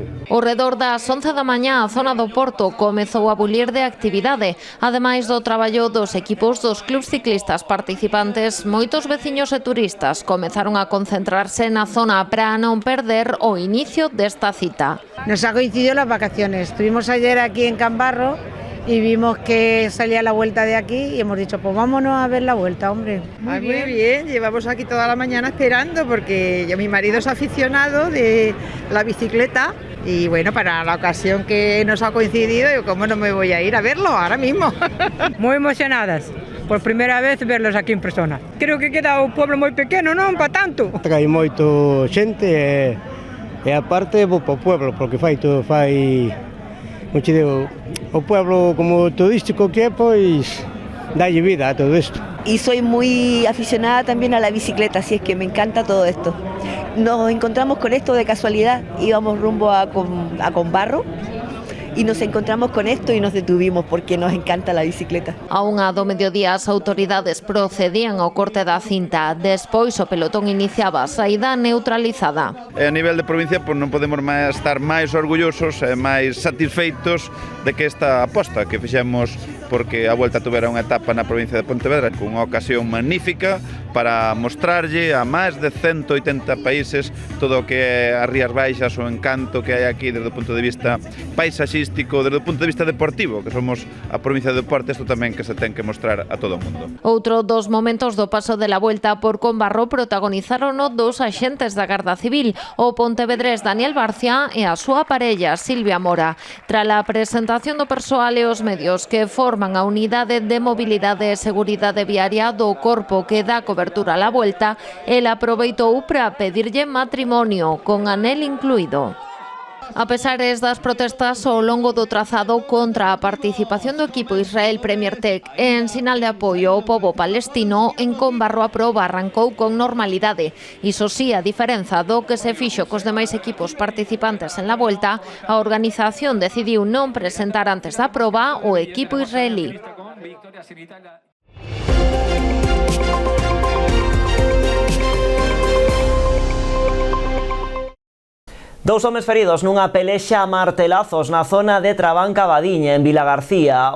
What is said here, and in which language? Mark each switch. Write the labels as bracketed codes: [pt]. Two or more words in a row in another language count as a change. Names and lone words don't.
[gl] Ao redor das 11 da mañá, a zona do Porto comezou a bulir de actividade. Ademais do traballo dos equipos dos clubs ciclistas participantes, moitos veciños e turistas comezaron a concentrarse na zona para non perder o inicio desta cita. [es] Nos ha coincidido las vacaciones. Estuvimos ayer aquí en Cambarro y vimos que salía la vuelta de aquí y hemos dicho, pues vámonos a ver la vuelta, hombre. Muy bien, llevamos aquí toda la mañana esperando porque mi marido es aficionado de la bicicleta y bueno, para la ocasión que nos ha coincidido, yo cómo no me voy a ir a verlo ahora mismo. Muy emocionadas. [gl] Por primeira vez [es] verlos aquí en persona. [gl] Creo que queda un pueblo moi pequeno, non para tanto. Hai moito xente e aparte vou para o pueblo, porque fai o pueblo como turístico que é, pois dalle vida a todo isto. [es] Y soy muy aficionada también a la bicicleta, así es que me encanta todo esto. Nos encontramos con esto de casualidad, íbamos rumbo a Combarro y nos encontramos con esto y nos detuvimos porque nos encanta la bicicleta. [gl] A unha do mediodía as autoridades procedían ao corte da cinta, despois o pelotón iniciaba a saída neutralizada. A nivel de provincia pois non podemos estar máis orgullosos e máis satisfeitos de que esta aposta que fixemos, porque a Volta tuvera unha etapa na provincia de Pontevedra con unha ocasión magnífica para mostrarlle a máis de 180 países todo o que é as Rías Baixas, o encanto que hai aquí desde o punto de vista paisaxístico, desde o punto de vista deportivo, que somos a provincia de deporte, isto tamén que se ten que mostrar a todo o mundo. Outro dos momentos do paso de la Vuelta por Combarro protagonizaron dos axentes da Garda Civil, o pontevedrés Daniel Barcia e a súa parella Silvia Mora. Trala presentación do persoal e os medios que forman a Unidade de Mobilidade e Seguridade Viaria do Corpo que dá cobertura a la Vuelta, el aproveitou para pedirlle matrimonio, con anel incluído. A pesares das protestas ao longo do trazado contra a participación do equipo Israel Premier Tech en sinal de apoio ao pobo palestino, en Combarro a proba arrancou con normalidade. Iso sí, a diferenza do que se fixo cos demais equipos participantes en la Vuelta, a organización decidiu non presentar antes da proba o equipo israelí. Dous homes feridos nunha pelexa a martelazos na zona de Trabanca Badiña, en Vilagarcía.